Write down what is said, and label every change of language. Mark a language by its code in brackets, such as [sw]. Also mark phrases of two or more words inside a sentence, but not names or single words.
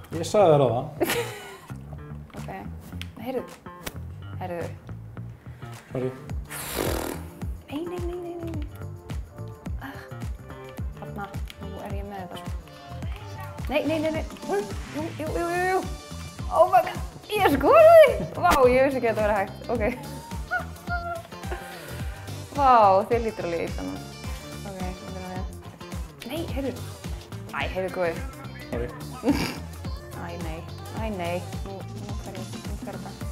[is] Ég sagði þér á það. Ok. Heyrðu. Sorry. Nei. Þarna, nú ég með þetta, sko. Nei. Jú. [en] Oh my god, [is] ég skoraði! Vá, ég vissi ekki að þetta væri hægt. Ok. Vá, þið lítur alveg í saman. Ok, þetta við. Nei, heyrðu. Heyrðu góði. Sorry. Nei. Nú fer þetta.